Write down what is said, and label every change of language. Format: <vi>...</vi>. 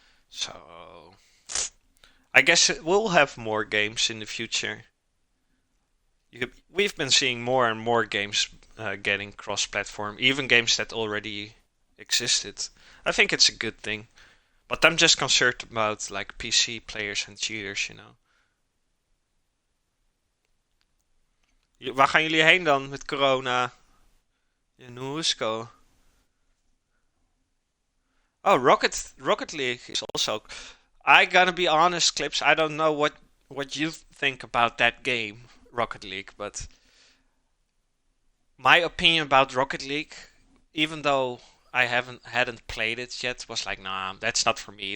<en>So I guess we'll have more games in the future. We've been seeing more and more games getting cross-platform, even games that already existed. I think it's a good thing. But I'm just concerned about like PC players and cheaters, you know.</en> <nl>Waar gaan jullie heen dan met corona? In Hoesko?</nl> <en>Oh, Rocket League is also. I gotta be honest, Clips. I don't know what you think about that game, Rocket League, but my opinion about Rocket League, even though I hadn't played it yet, was like, nah, that's not for me.</en>